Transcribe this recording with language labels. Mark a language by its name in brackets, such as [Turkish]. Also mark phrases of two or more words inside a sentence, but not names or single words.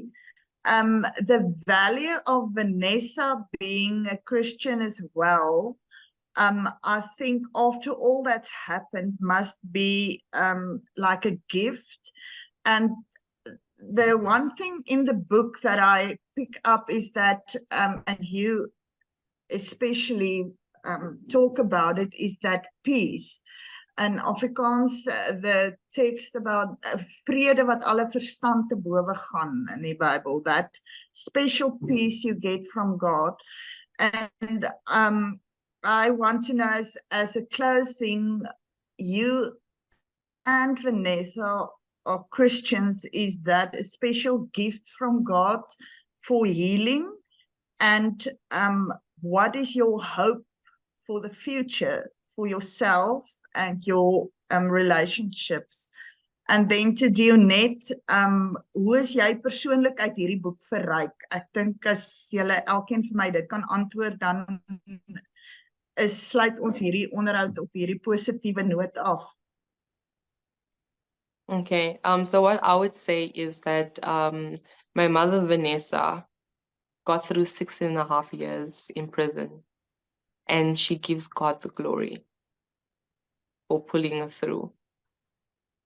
[English] The value of Vanessa being a Christian as well, I think after all that's happened must be like a gift. And the one thing in the book that I pick up is that, and you especially talk about it, is that peace. In Afrikaans, the text about [Afrikaans] vrede wat alle verstand te bowe gaan [English] in die Bible, that special peace you get from God. And I want to know, as a closing, you and Vanessa are Christians. Is that a special gift from God for healing? And what is your hope for the future, for yourself and your relationships? And then to Deonette, [Afrikaans] hoe is jy persoonlik uit hierdie boek verryk? Ek dink as julle elkeen vir my dit kan antwoord, dan sluit ons hierdie onderhoud op hierdie positiewe noot af. [English] Okay. So what I would say is that my mother Vanessa got through 6.5 years in prison, and she gives God the glory for pulling her through.